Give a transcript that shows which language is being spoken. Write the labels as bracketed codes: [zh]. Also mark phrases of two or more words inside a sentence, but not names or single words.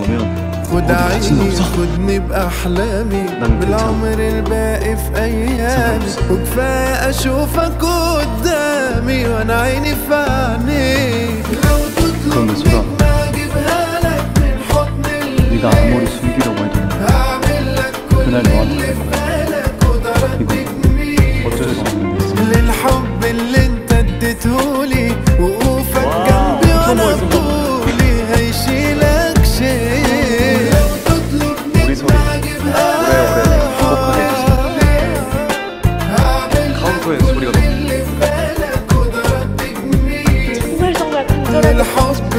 [ar] خد عيني خدني بأحلامي بالعمر الباقي في أيامي، وكفاية أشوفك قدامي وأنا عيني في عينيك. لو تطلب مني أجيبها لك من حضن [ko] 네가 앞머리 숨기려고 했던 [ar] هعمل لك كل [ko] 그날 [ar] اللي [ko] 너한테 [ar] في بالك وضربتك مين. [ko] 어쩔 수 없는 [ar] للحب اللي انت اديتهولي وقوفك جنبي وانا بطولي هيشيلك شيء. لو تطلب مني اجيبها [ko] 카운터의 소리가 너무 [ar] اللي في بالك وضربتك مين. [ko] 정말 간절하게 [ar] للحب